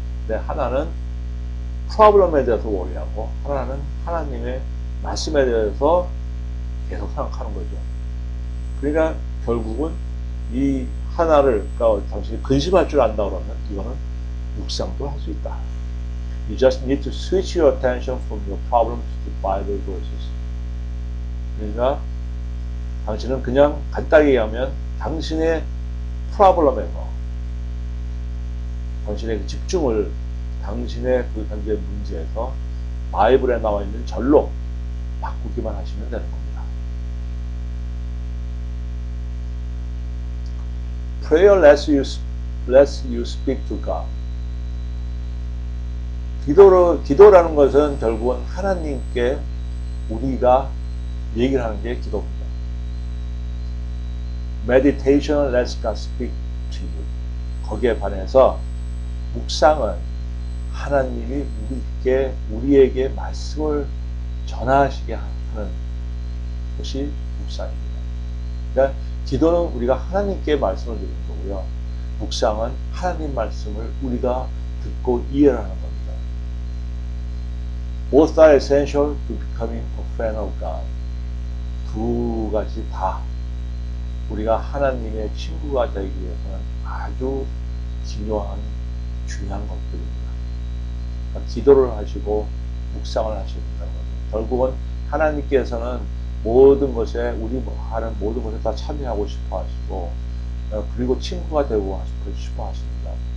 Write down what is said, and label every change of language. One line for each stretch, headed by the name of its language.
Korean: 근데 하나는 프로블럼에 대해서 worry하고 하나는 하나님의 말씀에 대해서 계속 생각하는 거죠. 그러니까 결국은 이 하나를 그러니까 당신이 근심할 줄 안다 그러면 이거는 묵상도 할 수 있다.
English: You just need to switch your attention from your problems to Bible verses.
Korean: 그러니까 당신은 그냥 간단히 얘기하면 당신의 프로블럼에서 당신의 그 집중을 당신의 그 현재 문제에서 바이블에 나와 있는 절로 바꾸기만 하시면 되는 겁니다.
English: Prayer lets you speak to God.
Korean: 기도라는 것은 결국은 하나님께 우리가 얘기를 하는 게 기도입니다.
English: Meditation lets God speak to you.
Korean: 거기에 반해서 묵상은 하나님이 우리에게 말씀을 전하시게 하는 것이 묵상입니다. 그러니까 기도는 우리가 하나님께 말씀을 드리는 거고요. 묵상은 하나님 말씀을 우리가 듣고 이해를 하는 겁니다.
English: Both are essential to becoming a friend of God.
Korean: 두 가지 다 우리가 하나님의 친구가 되기 위해서는 아주 중요한 것들입니다. 그러니까 기도를 하시고 묵상을 하셔야 된다는 거죠. 결국은 하나님께서는 모든 것에 우리 하는 모든 것에 다 참여하고 싶어 하시고 그리고 친구가 되고 싶어 하십니다.